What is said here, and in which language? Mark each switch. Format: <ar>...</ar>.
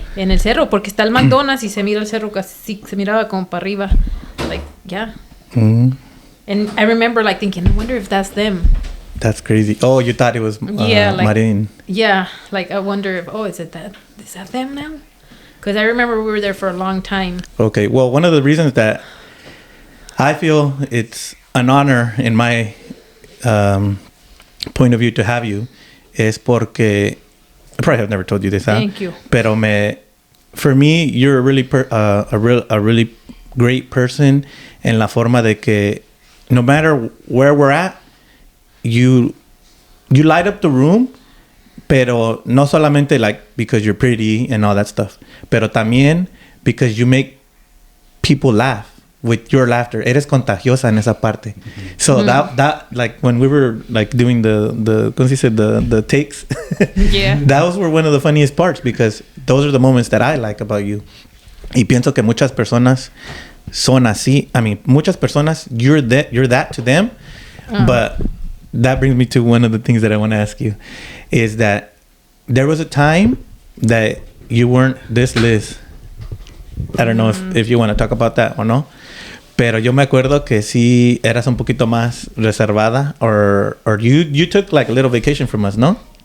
<es>En el cerro, porque está el McDonald's y se mira el cerro casi, se miraba como para arriba.</es> <en>Like, yeah. And I remember like thinking, I wonder if that's them. That's crazy. Oh, you thought it was Marin. Yeah, like I wonder if, is that them now? Because I remember we were there for a long time. Okay, well, one of the reasons that I feel it's an honor in my point of view to have you</en> <es>es porque</es> <en>I probably have never told you this. Thank you. Pero for me, you're a really great person</en> <es>en la forma de que</es> <en>no matter where we're at, you light up the room,</en> <es>pero no solamente</es> <en>like because you're pretty and all that stuff,</en> <es>pero también</es> <en>because you make people laugh with your laughter.</en> <es>Eres contagiosa en esa parte.</es> <en>So that like when we were like doing the</en> <es>¿cómo se dice?</es> <en>The takes. Yeah. Those were one of the funniest parts because those are the moments that I like about you.</en> <es>Y pienso que muchas personas son así.</es> <en>I mean,</en> <es>muchas personas</es> <en>you're that to them. But that brings me to one of the things that I want to ask you is that there was a time that you weren't this Liz. I don't know if you want to talk about that or no.</en> <es>Pero yo me acuerdo que sí eras un poquito más reservada</es> <en>or you took like a little vacation from us,</en> <es>no?</es>